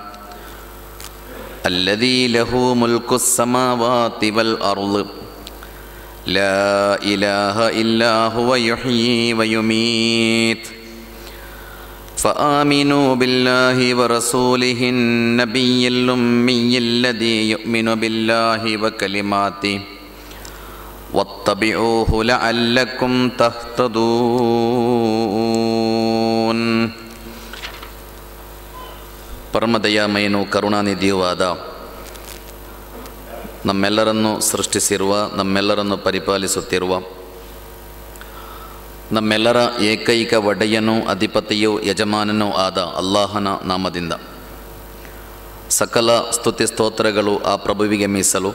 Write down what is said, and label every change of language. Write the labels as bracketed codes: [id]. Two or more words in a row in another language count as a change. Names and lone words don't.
[ar] الذي له ملك السماوات والأرض لا إله إلا هو يحيي ويميت فآمنوا بالله ورسوله النبي الأمي الذي يؤمن بالله وكلماته واتبعوه لعلكم تهتدون. [kn] ಪರಮದಯಾಮಯನು ಕರುಣಾನಿಧಿಯೂ ಆದ ನಮ್ಮೆಲ್ಲರನ್ನು ಸೃಷ್ಟಿಸಿರುವ, ನಮ್ಮೆಲ್ಲರನ್ನು ಪರಿಪಾಲಿಸುತ್ತಿರುವ, ನಮ್ಮೆಲ್ಲರ ಏಕೈಕ ಒಡೆಯನೂ ಅಧಿಪತಿಯೂ ಯಜಮಾನನೂ ಆದ ಅಲ್ಲಾಹನ ನಾಮದಿಂದ ಸಕಲ ಸ್ತುತಿ ಸ್ತೋತ್ರಗಳು ಆ ಪ್ರಭುವಿಗೆ ಮೀಸಲು.